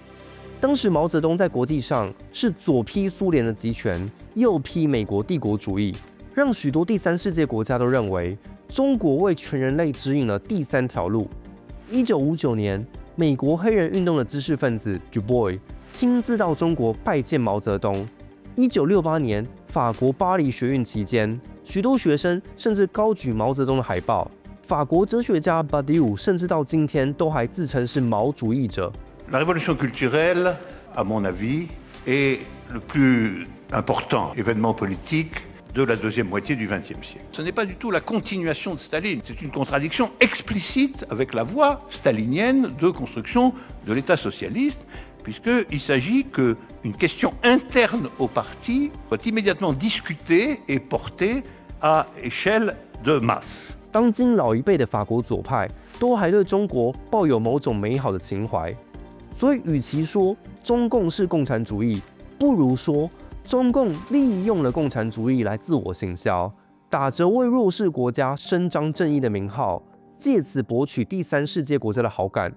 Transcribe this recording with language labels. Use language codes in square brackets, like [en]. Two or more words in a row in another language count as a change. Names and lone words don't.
[zh] 当时毛泽东在国际上是左批苏联的集权，右批美国帝国主义，让许多第三世界国家都认为中国为全人类指引了第三条路。1959年，美国黑人运动的知识分子 Du Bois 亲自到中国拜见毛泽东。1968年，法国巴黎学运期间，许多学生甚至高举毛泽东的海报。法国哲学家 Badiou 甚至到今天都还自称是毛主义者。 [fr] La révolution culturelle, à mon avis, est le plus important événement politique de la deuxième moitié du XXe siècle. Ce n'est pas du tout la continuation de Staline, c'est une contradiction explicite avec la voie stalinienne de construction de l'État socialiste, puisqu'il s'agit qu'une question interne au parti soit immédiatement discutée et portée à échelle de masse. [zh] 当今老一辈的法国左派都还对中国抱有某种美好的情怀，所以与其说中共是共产主义，不如说中共利用了共产主义来自我行销，打着为弱势国家伸张正义的名号，借此博取第三世界国家的好感。